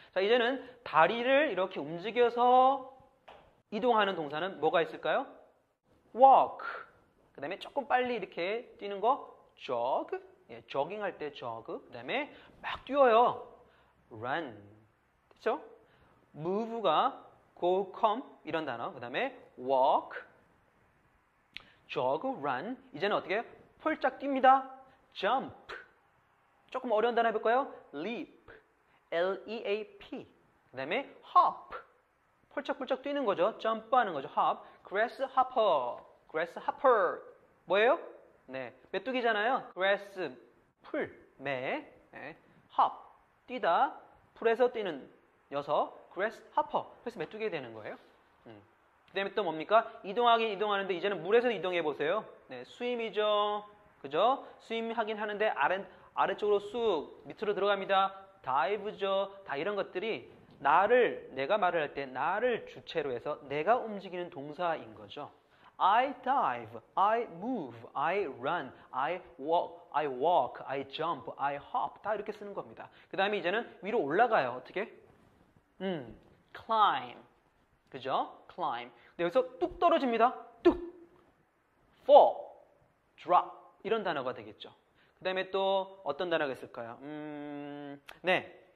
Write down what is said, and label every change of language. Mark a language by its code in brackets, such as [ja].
[ko] 자, 이제는 다리를 이렇게 움직여서 이동하는 동사는 뭐가 있을까요? [en] walk. [ko] 그 다음에 조금 빨리 이렇게 뛰는 거 jog. 예, 조깅할 때 jog. 그 다음에 막 뛰어요. run. 그렇죠? move가 go, come 이런 단어. 그 다음에 walk, jog, run. 이제는 어떻게 해요? 폴짝 뜁니다. jump. 조금 어려운 단어 해볼까요? [en] leap, L-E-A-P. [ko] 그 다음에 hop, 펄쩍펄쩍 뛰는 거죠. 점프하는 거죠. hop, grasshopper, grasshopper. 뭐예요? 네, 메뚜기잖아요. grass, 풀, 매, 네. hop, 뛰다, 풀에서 뛰는 녀석, grasshopper. 그래서 메뚜기 되는 거예요. 그 다음에 또 뭡니까? 이동하긴 이동하는데 이제는 물에서 이동해 보세요. 네, swim이죠. 그죠? swim하긴 하는데 아래쪽으로 쑥 밑으로 들어갑니다. dive죠. 다 이런 것들이 내가 말을 할 때 나를 주체로 해서 내가 움직이는 동사인 거죠. [en] I dive, I move, I run, I walk, I jump, I hop [ko] 다 이렇게 쓰는 겁니다. 그 다음에 이제는 위로 올라가요. 어떻게? climb. 그죠? climb. 근데 여기서 뚝 떨어집니다. 뚝. fall, drop 이런 단어가 되겠죠. 그 다음에 또 어떤 단어가 있을까요? 네.